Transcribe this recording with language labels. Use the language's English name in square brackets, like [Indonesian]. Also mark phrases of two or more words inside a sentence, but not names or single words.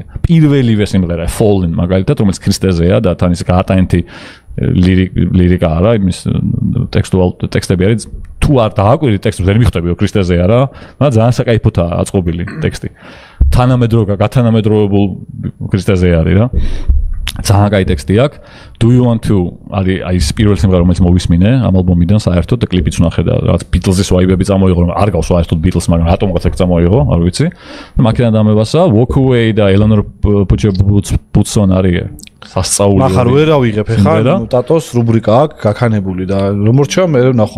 [Georgian] პირველივე სიმღერა Fallen მაგალითად, რომელიც ქრისტეზეა და თან ის გაატანეთი ლირიკა არა, იმის ტექსტები არის, თუ არ დააკვირდი ტექსტს ვერ მიხვდები რომ ქრისტეზეა რა, მაგრამ ძალიან საკაიფოთაა აწყობილი ტექსტი. გათანამედროვებულ ქრისტეზე არის რა. ძალიან კაი ტექსტი აქვს. [English] Do you want to [Georgian] არის აი ეს პირველი სიმღერა რომელიც მოვისმინე ამ ალბომიდან საერთოდ და კლიპიც ვნახე და რაღაც Beatles-ის ვაიბები წამოიღო, რომ არ გავს საერთოდ Beatles, მაგრამ რატომღაც ეგ წამოიღო, არ ვიცი. და მაქედან დამევასა Walk Away და Eleanor Put Your Boots On არის სასწაული. ახლა ვერ ავიღებ ხა ტატოს რუბრიკა აქვს გაქანებული და რომ რჩა მე ვნახოთ.